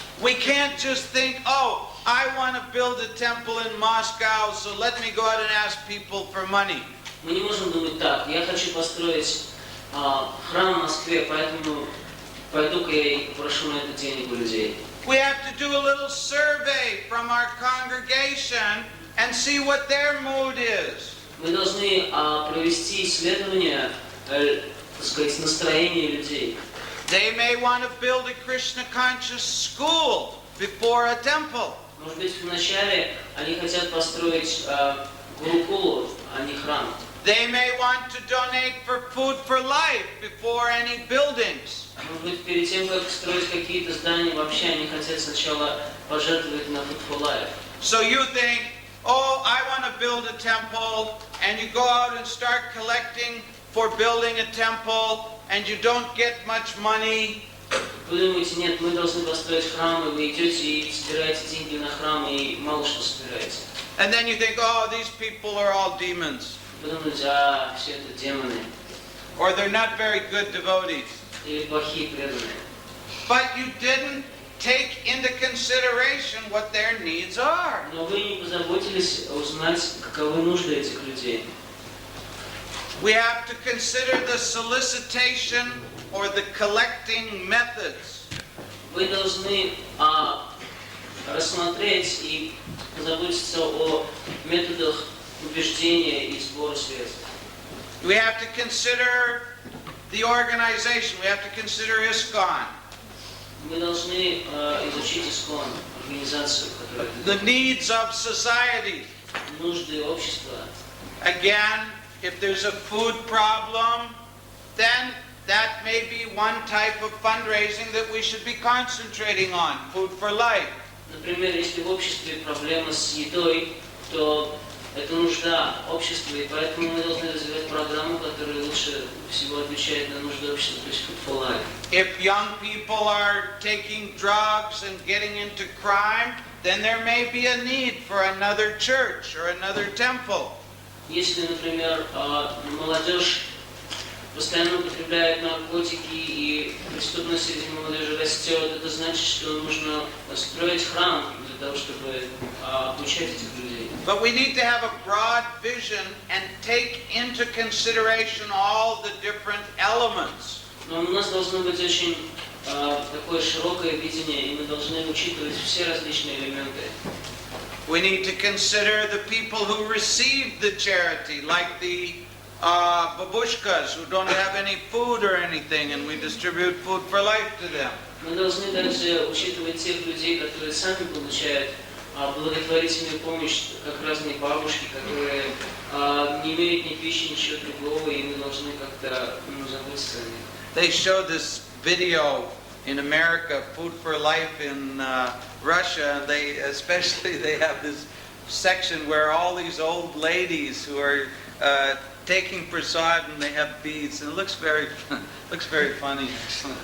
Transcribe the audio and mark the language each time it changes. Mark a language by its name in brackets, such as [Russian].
[English] We can't just think, oh, I want to build a temple in Moscow, so let me go out and ask people for money. [Russian] Мы не можем думать так. Я хочу построить храм в Москве, поэтому пойду-ка я и попрошу на это денег у людей. [English] We have to do a little survey from our congregation and see what their mood is. [Russian] Мы должны провести исследование, так сказать, настроения людей. [English] They may want to build a Krishna-conscious school before a temple. [Russian] Может быть, вначале они хотят построить гурукулу, а не храм. [English] They may want to donate for food for life before any buildings. [Russian] Может быть, перед тем, как строить какие-то здания, вообще они хотят сначала пожертвовать на Food for Life. [English] So you think, oh, I want to build a temple, and you go out and start collecting for building a temple, and you don't get much money. [Russian] Вы думаете, нет, мы должны построить храм, и вы идете и собираете деньги на храм, и мало что собираете. [English] And then you think, oh, these people are all demons. [Russian] Вы думаете, все это демоны, [English] Or they're not very good devotees. [Russian] или плохие преданные. [English] But you didn't take into consideration what their needs are. [Russian] Но вы не позаботились узнать, каковы нужды этих людей. [English] We have to consider the solicitation or the collecting methods. [Russian] Вы должны рассмотреть и позаботиться о методах убеждения и сбора средств. [English] We have to consider the organization. We have to consider ISKCON. [Russian] Мы должны изучить ИСКОН, организацию, которая [English] The needs of society. [Russian] нужды общества. [English] Again, if there's a food problem, then that may be one type of fundraising that we should be concentrating on, food for life. [Russian] Например, если в обществе проблема с едой, то это нужда общества, и поэтому мы должны развивать программу, которая лучше всего отвечает на нужды общества, то есть Food for Life. [English] If young people are taking drugs and getting into crime, then there may be a need for another church or another temple. [Russian] Если, например, молодежь постоянно употребляет наркотики и преступность среди молодежи растет, это значит, что нужно строить храм для того, чтобы обучать этих людей. [English] But we need to have a broad vision and take into consideration all the different elements. [Russian] Но у нас должно быть очень такое широкое видение, и мы должны учитывать все различные элементы. [English] We need to consider the people who receive the charity, like the babushkas who don't have any food or anything, and we distribute food for life to them. [Russian] Мы должны также учитывать тех людей, которые сами получают благотворительную помощь, как разные бабушки, которые не имеют ни пищи, ничего другого, и мы должны как-то заботиться о них. [English] They showed this video in America, Food for Life in Russia, and they have this section where all these old ladies who are taking prasad and they have beads, and it looks very funny actually.